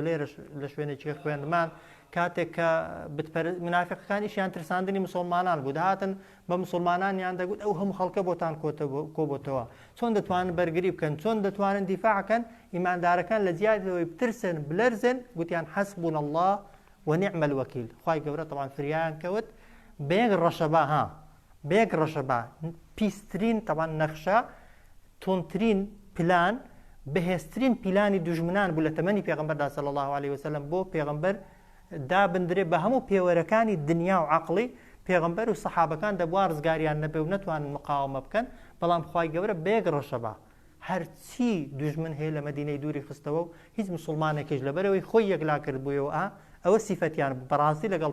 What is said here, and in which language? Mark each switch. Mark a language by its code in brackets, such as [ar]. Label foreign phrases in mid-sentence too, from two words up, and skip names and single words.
[ckb] لێرەش لە شوێنێکی خوێندمان کاتێک کە منافقەکانیشیان ترساندنی مسلمانان بوو داهاتن بە مسلمانانیان دەگوت ئەو هەموو خەڵکە بۆتان کۆبۆتەوە چۆن دەتوانن بەرگری بکەن چۆن دەتوانن دیفاعکەن ئیماندارەکان لە جیادەوەی بترسن بلەرزن گوتیان [ar] حەسبونا الله ونعم الوكيل [ckb] خوای گەورە طبعا فریان کەوت بەیەک ڕەشەبا بەیەک ڕەشەبا پیسترین طبعا نەخشە تونترین پلان بەهێزترین پیلانی دوژمنان بوو لە تەمەنی پێغەمبەردا [ar] صلی الله عليه وسلم [ckb] بۆ پێغەمبەر دابدرێ بە هەموو پێوەرەکانی دنیا و عەقڵی پێغەمبەر و سەحابەکان دەبوا ڕزگاریان نەبێ و نەتوانن مقاومە بکەن بەڵام خوای گەورە بەیەک ڕەشەبا هەرچی دوژمن هەیە لە مەدینەی دووری خستەوە و هیچ مسلمانێکیش لەبەرەوەی خۆی یەکلا کرد بوویەوە ئەوە سیفەتیان بەڕاستی لەگەڵ